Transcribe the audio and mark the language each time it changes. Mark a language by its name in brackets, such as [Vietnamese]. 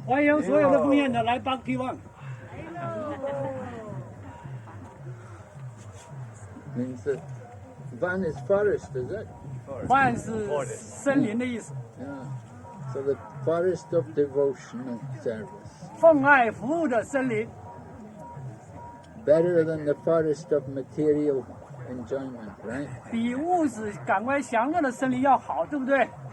[Chinese] 欢迎所有的奉献者来 Bhakti Van。 [English] Means that Van is forest, is it? [Chinese] Van 是森林的意思， [English] Yeah. So the forest of devotional service. [Chinese] 奉爱服务的森林， [English] Better than the forest of material enjoyment, right? [Chinese] 比物质感官享乐的森林要好，对不对？